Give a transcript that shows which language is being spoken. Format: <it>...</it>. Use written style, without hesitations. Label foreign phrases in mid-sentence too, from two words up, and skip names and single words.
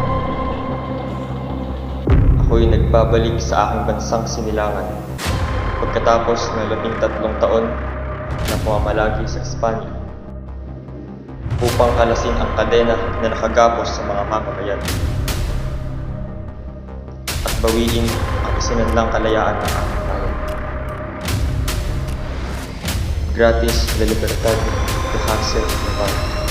<tl>Ako'y nagbabalik sa aking bansang sinilangan pagkatapos ng 13 taon na pumamalagi sa Espanya upang kalasin ang kadena na nakagapos sa mga mamamayan at bawiin ang isinanlang kalayaan ng aking bayan.</tl> <es>Gratis la libertad de Hansel Navarro.</es>